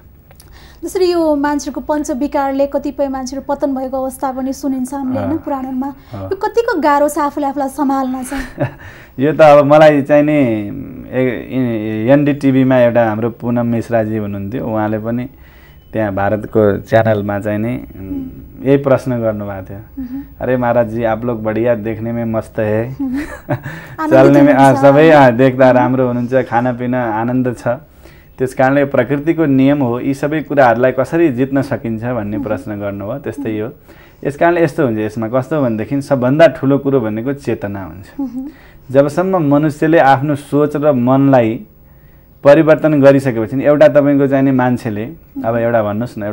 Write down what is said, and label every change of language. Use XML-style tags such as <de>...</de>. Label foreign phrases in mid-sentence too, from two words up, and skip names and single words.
<ne>जसरी यो मान्छेको पञ्चविकारले कतिपय मान्छेहरू पतन भएको अवस्था पनि सुनिन्छ हामीले हैन पुराणमा यो कतिको गाह्रो छ आफूलाई सम्हाल्न चाहिँ यो त अब मलाई चाहिँ नि एनडीटीभीमा एउटा हाम्रो पूनम मिश्राजी हुनुहुन्थ्यो उहाँले पनि त्यहाँ भारतको च्यानलमा चाहिँ नि यही प्रश्न गर्नुभएको थियो</ne> <hi>अरे महाराज जी आप लोग बढ़िया देखने में मस्त है चलने में</hi> <ne>सबै देख्दा राम्रो हुनुहुन्छ खानापिना आनन्द छ त्यसकारणले प्रकृतिको नियम हो यी सबै कुराहरूलाई कसरी जित्न सकिन्छ भन्ने प्रश्न गर्नुभयो त्यस्तै हो यसकारणले यस्तो हुन्छ यसमा कस्तो भनेदेखि सबभन्दा ठुलो कुरो भनेको चेतना हुन्छ जबसम्म मनुष्यले आफ्नो सोच र मनलाई परिवर्तन गरिसकेपछि एउटा तपाईको चाहिँ नि मान्छेले अब एउटा भन्नुस् न</ne>